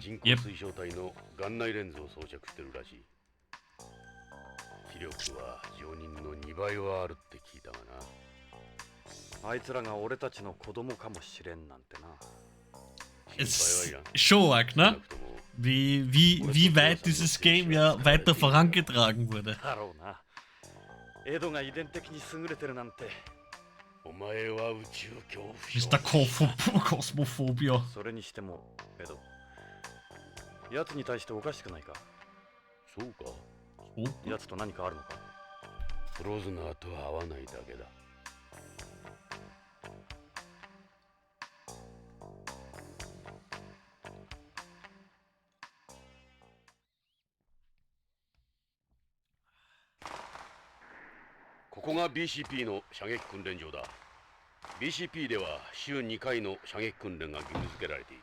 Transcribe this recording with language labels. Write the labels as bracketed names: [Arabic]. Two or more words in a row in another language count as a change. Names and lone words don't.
[German] Yep. Es ist schon arg, ne? Wie weit dieses Game ja weiter vorangetragen wurde. Mr. Cosmophobia. [Japanese] それにしても、エド。奴に対しておかしくないか？そうか。奴と何かあるのか？フローズナーとは合わないだけだ。ここが BCP の射撃訓練場だ。BCP では週2回の射撃訓練が義務付けられている。